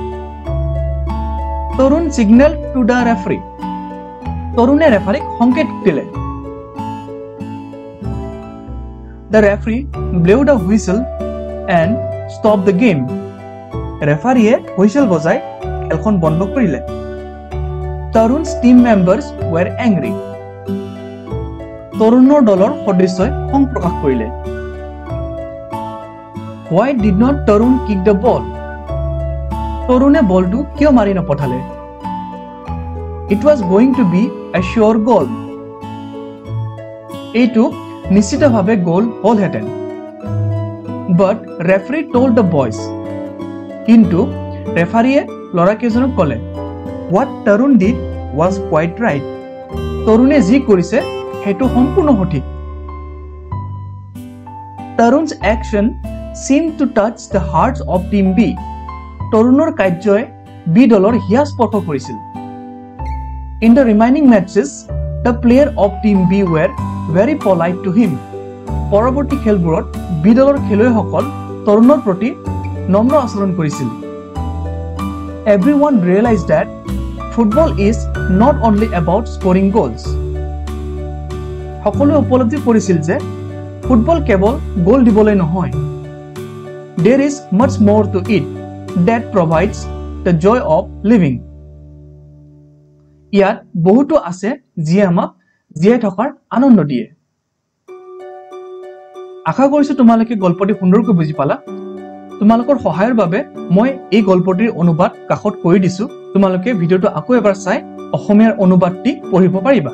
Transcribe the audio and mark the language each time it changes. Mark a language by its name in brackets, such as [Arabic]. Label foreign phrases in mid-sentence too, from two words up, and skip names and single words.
[English] তৰুণ signaled to the referee. [Assamese] তৰুণে ৰেফাৰীক সংকেত দিলে। [English] The referee blew the whistle and stopped the game. [Assamese] ৰেফাৰীয়ে হুইসেল বজাই খেলখন বন্ধ কৰিলে। [English] তৰুণ's team members were angry. [Assamese] তৰুণৰ দলৰ সদস্যই খং প্ৰকাশ কৰিলে। [English] Why did not তৰুণ kick the ball? [Assamese] তৰুণে বলটো কিয় মাৰি নপঠালে? [English] It was going to be a sure goal. [Assamese] এইটো নিশ্চিতভাৱে গোল হ'লহেঁতেন। [English] But referee told the boys. [Assamese] কিন্তু ৰেফাৰীয়ে ল'ৰাকেইজনক ক'লে, [English] What তৰুণ did was quite right. [Assamese] তৰুণে যি কৰিছে সেইটো সম্পূৰ্ণ সঠিক। [English] তৰুণ's action seemed to touch the hearts of Team B. [Assamese] তৰুণৰ কাৰ্যই বি দলৰ হিয়া স্পৰ্শ কৰিছিল। [English] In the remaining matches, the player of Team B were very polite to him. [Assamese] পৰৱৰ্তী খেলবোৰত বি দলৰ খেলুৱৈসকল তৰুণৰ প্ৰতি নম্ৰ আচৰণ কৰিছিল। [English] Everyone realized that football is not only about scoring goals. [Assamese] সকলোৱে উপলব্ধি কৰিছিল যে ফুটবল কেৱল গোল দিবলৈ নহয়। [English] There is much more to it that provides the joy of living. [Assamese] ইয়াত বহুতো আছে যিয়ে আমাক জীয়াই থকাৰ আনন্দ দিয়ে। আশা কৰিছো তোমালোকে গল্পটি সুন্দৰকৈ বুজি পালা। তোমালোকৰ সহায়ৰ বাবে মই এই গল্পটিৰ অনুবাদ কাষত কৰি দিছো। তোমালোকে ভিডিঅটো আকৌ এবাৰ চাই অসমীয়াৰ অনুবাদটি পঢ়িব পাৰিবা।